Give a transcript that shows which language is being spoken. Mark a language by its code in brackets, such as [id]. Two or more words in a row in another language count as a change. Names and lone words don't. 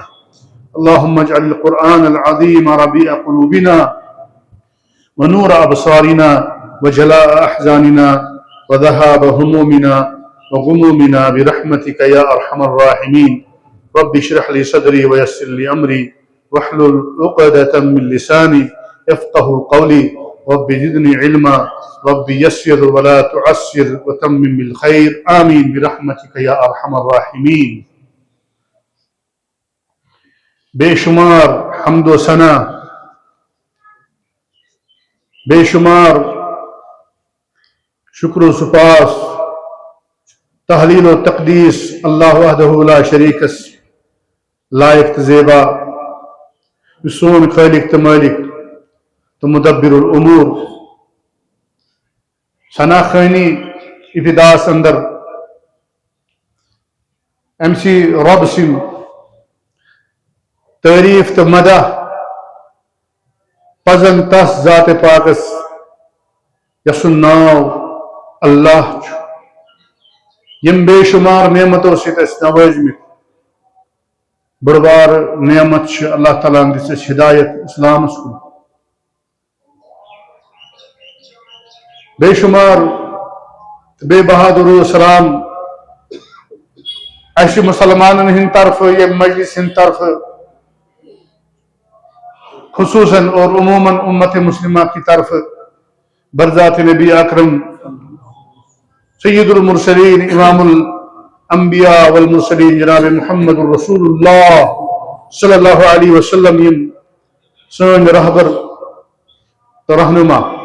[ar] اللهم اجعل القرآن العظيم ربيع قلوبنا ونور أبصارنا وجلاء أحزاننا وذهاب همومنا وغمومنا برحمتك يا أرحم الراحمين. رب اشرح لي صدري ويسر لي أمري واحلل عقدة من لساني يفقه قولي. رب زدني علما، رب يسر ولا تعسر وتمم بالخير. آمين برحمتك يا أرحم الراحمين. [ks] بے شمار حمد و ثنا، بے شمار شکر و سپاس، تحلیل و تقدیس [ar] اللہ وحدہ لا شریک [ks] لائق تو زیبا، سون خالق تو مالک تو [ar] مدبر الامور. [ks] ثنا خانی ابتداس اندر امسی رب سن تعریف تو مدح پزن تس ذات پاکس یسن ناو اللہ یم بے شمار نعمتوں ست نوازمت. بڑبار نعمت اللہ تعالیٰ دس ہدایت اسلامس کن. بے شمار بے بہادر سلام اس مسلمان ہند طرف یہ مجلس ہند طرف [ur] خصوصاً اور عموماً امت مسلمہ کی طرف [ks] برذات نبی اکرم [ar] سید المرسلین امام الانبیاء والمرسلین [ks] جناب محمد الرسول اللہ [ar] صلی اللہ علیہ وسلم [ks] سن رہبر تو رہنما